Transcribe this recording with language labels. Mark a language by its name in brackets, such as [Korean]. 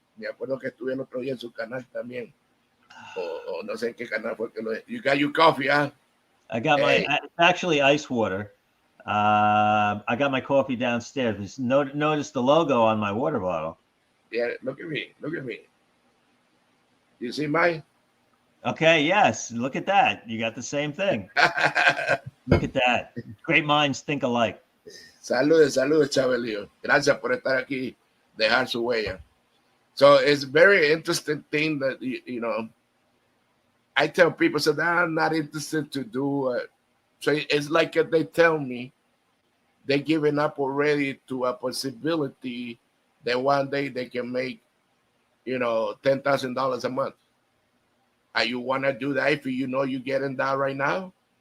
[Spanish] Me acuerdo que estuve el otro día en su canal también, o no sé en qué canal fue que lo. [English] You got your coffee, huh? I got Hey, it's actually ice water. I got my coffee downstairs. Just notice the logo on my water bottle. yeah, look at me, look at me. You see mine? Okay, yes. Look at that. You got the same thing. Look at that. Great minds think alike. [Spanish] Saludos, saludos, Chabelio. Gracias por estar aquí, dejar su huella. [English] So it's very interesting thing that I tell people, so I'm not interested to do. So it's like they tell me they're giving up already to a possibility that one day they can make, $10,000 a month. And you want to do that if you know you're getting that right now?